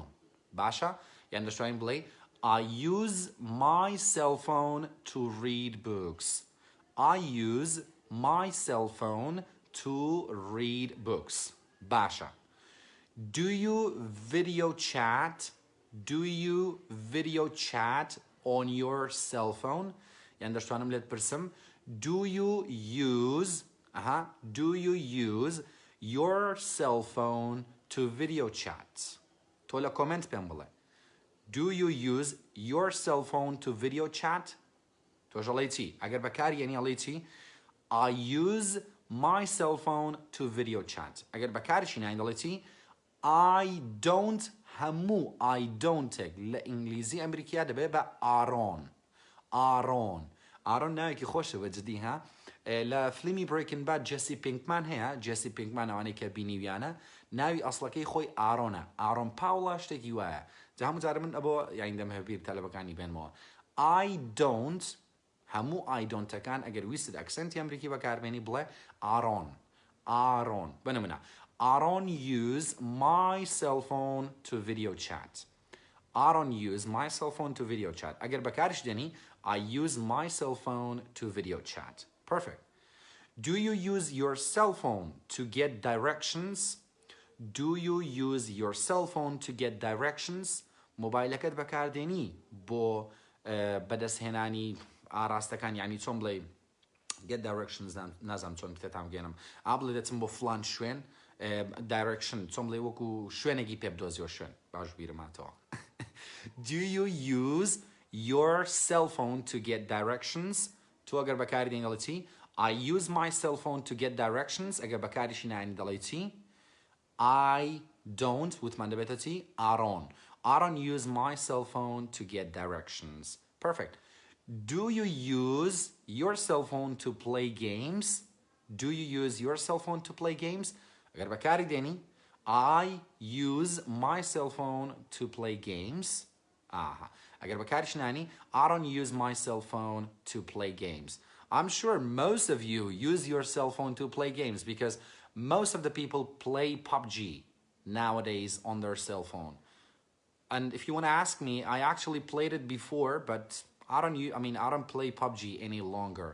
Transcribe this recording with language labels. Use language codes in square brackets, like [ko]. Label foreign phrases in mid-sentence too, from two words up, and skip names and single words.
[ckb] باشە؟ یان دەشتوانی بڵێ [en] I use my cell phone to read books. I use my cell phone to read books. Basha. Do you video chat? Do you video chat on your cell phone? [ckb] Yani داشتوانم لێت پرسم. [en] Do you use your cell phone to video chat? [ckb] تۆ لە کۆمنت پێم بڵێ. [en] Do you use your cell phone to video chat? [ckb] تۆ ژەڵێی چی؟ ئەگەر بەکارهێنی ئەڵێی چی؟ [en] I use my cell phone to video chat. [ckb] ئەگەر بەکارشی ناین دەڵێی چی؟ [en] I don't [ckb] هەموو [en] I don't [ckb] لە ئینگلیزی ئەمریکیا دەبێت بە ئارۆن. ئارۆن ناوێکی خۆشە بە جدی ها. لە فلیمی Breaking Bad جێسی پینکمان هەیە. جێسی پینکمان ئەوانەی کە بینیویانە ناوی ئەسڵەکەی خۆی ئارۆنە. ئارۆن پاوڵە شتێکی وایە. جا هەموو جارە من ئەبۆ یاین دەمە بیر تەلەبەکانی بێنمەوە. [en] I don't [ckb] هەموو [en] I don't- [ckb] ەکان ئەگەر ویست ئەکسەنتی ئەمریکی بەکاربێنی بڵێ ئارۆن. بنمونە. [en] Aaron use my cell phone to video chat. Aaron use my cell phone to video chat. [ckb] ئەگەر بەکارش دێنی [en] I use my cell phone to video chat. Perfect. Do you use your cell phone to get directions? Do you use your cell phone to get directions? [ckb] مۆبایلەکەت بەکاردێنی بۆ بەدەستهێنانی ئاراستەکان یعنی چۆن بڵێ [en] get directions [ckb] نازانم چۆن کتێتام گێنم ئابڵێ دەچم بۆ فلان شوێن direction چۆن بڵێ وەکو شوێنێکی پێ بدۆزیەوە شوێن باش بیرماتەوە. [en] Do you use your cell phone to get directions? [ckb] تۆ ئەگەر بەکاری دێنی دەڵێ چی؟ [en] I use my cell phone to get directions. [ckb] ئەگەر بەکاریشی نایانی دەڵێ چی؟ [en] I don't [ckb] وتمان دەبێتە چی؟ [en] I don't use my cell phone to get directions. Perfect. Do you use your cell phone to play games? Do you use your cell phone to play games? [ckb] ئەگەر بەکاری دێنی [en] I use my cell phone to play games. [ckb] ئەگەر بەکاریش نانی [en] I don't use my cell phone to play games. I'm sure most of you use your cell phone to play games because most of the people play PUBG nowadays on their cell phone. And if you want to ask me, I actually played it before, but I don't play PUBG any longer.